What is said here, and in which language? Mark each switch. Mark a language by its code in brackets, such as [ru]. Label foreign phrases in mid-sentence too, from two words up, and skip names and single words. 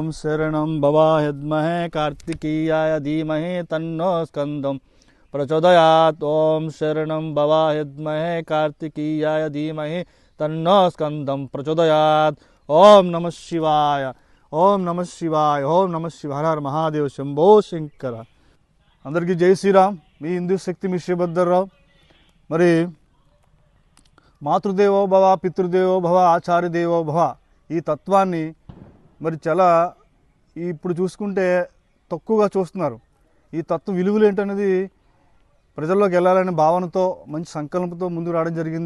[sa] शरणं भवामहे कार्तिकेयाय धीमहि तन्नो स्कन्दं प्रचोदयात्। ओम शरणं भवामहे कार्तिकेयाय धीमहि तन्नो स्कन्दं प्रचोदयात्। ओम नमः शिवाय, ओम नमः शिवाय, ओम नमः शिवाय। हर हर महादेव, शंभो शंकर। [te] అందరికీ జై శ్రీరామ్. మీ హిందూ శక్తి మీ శ్రీభద్రరావు. మరి [sa] మాతృదేవో భవ, పితృదేవో భవ, ఆచార్య దేవో భవ [te] ఈ తత్వాన్ని మరి చాలా ఇప్పుడు చూసుకుంటే తక్కువగా చూస్తున్నారు. ఈ తత్వ విలువలు ఏంటనేది ప్రజల్లోకి వెళ్ళాలనే భావనతో మంచి సంకల్పంతో ముందుకు రావడం జరిగింది.